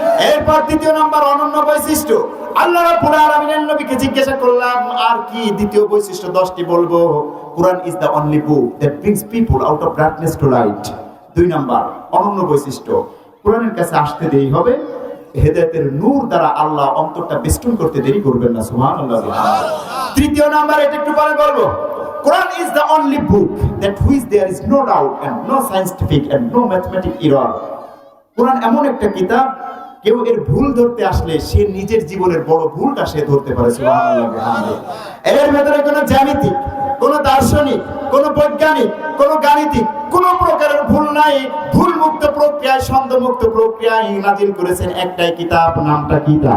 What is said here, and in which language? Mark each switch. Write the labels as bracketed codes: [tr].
[bn] এরপর 2য় নাম্বার অনন্য বৈশিষ্ট্য। আল্লাহ রাব্বুল আলামিনের নবীকে জিজ্ঞাসা করলাম আর কি দ্বিতীয় বৈশিষ্ট্য 10টি বলবো। [en] Quran is the only book that brings people out of darkness to light. [bn] 2 number অনন্য বৈশিষ্ট্য, কোরআনের কাছে আসতে দেরি হবে, হেদায়েতের নূর দ্বারা আল্লাহ অন্তরটা বেষ্টন করতে দেরি করবেন না, সুবহানাল্লাহ। 3য় নাম্বার এটা একটু পরে বলবো। [en] Quran is the only book that which there is no doubt and no scientific and no mathematical error. [bn] কোরআন এমন একটা কিতাব, কেউ এর ভুল ধরতে আসলে সে নিজের জীবনের বড় ভুলটা সে ধরতে পারে, সুবহানাল্লাহ। এর ভেতরে কোনো জ্যামিতিক, কোনো দার্শনিক, কোনো বৈজ্ঞানিক, কোনো গাণিতিক কোনো প্রকারের ভুল নাই। ভুল মুক্ত প্রক্রিয়ায়, সন্দেহ মুক্ত প্রক্রিয়ায় নাজিল করেছেন একটাই কিতাব, নামটা কি?